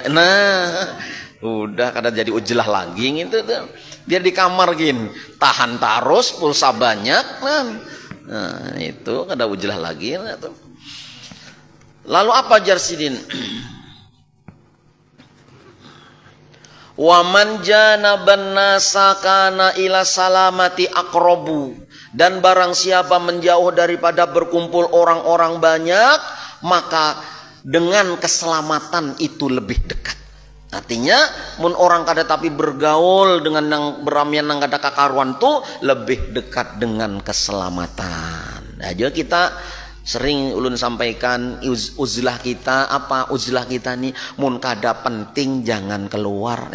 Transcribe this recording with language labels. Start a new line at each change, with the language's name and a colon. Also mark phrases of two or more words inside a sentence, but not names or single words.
Banjar: Nah, udah kada jadi ujlah lagi gitu tuh. Biar di kamar gini, tahan tarus, pulsa banyak. Nah, itu kada ujlah lagi tuh. Lalu apa Jarsidin?
Arabic: ومن جانب الناس كان إلى السلامة أقرب.
Indonesian: Dan barang siapa menjauh daripada berkumpul orang-orang banyak, maka dengan keselamatan itu lebih dekat.
Banjar: Artinya mun orang kada tapi bergaul dengan yang beramian nang kada kakaruan tuh lebih dekat dengan keselamatan. Nah, jadi kita sering ulun sampaikan uzlah kita apa? Uzlah kita nih mun kada penting jangan keluar.